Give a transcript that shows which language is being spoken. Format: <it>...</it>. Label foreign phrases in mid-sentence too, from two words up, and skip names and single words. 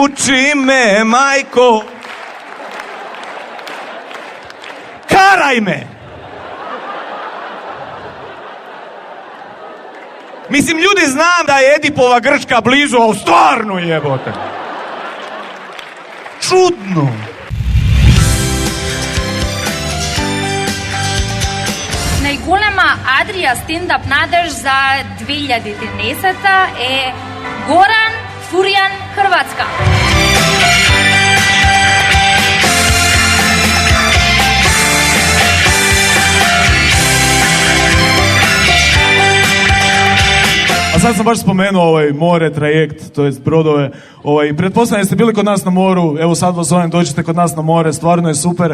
<hr>Uči me, majko. Karaj me. Mislim, ljudi, znam da je Edipova Grčka blizu, ali stvarno jebote. Čudno.</hr> <mk>Најголема Адрија стендап надеж за 2013 е Горан Фуријан, Хрватска.</mk> <hr>A sad sam baš spomenuo more, trajekt, to jest brodove. Pretpostavljam ste bili kod nas na moru, evo sad vas zovem, dođite kod nas na more, stvarno je super.</hr>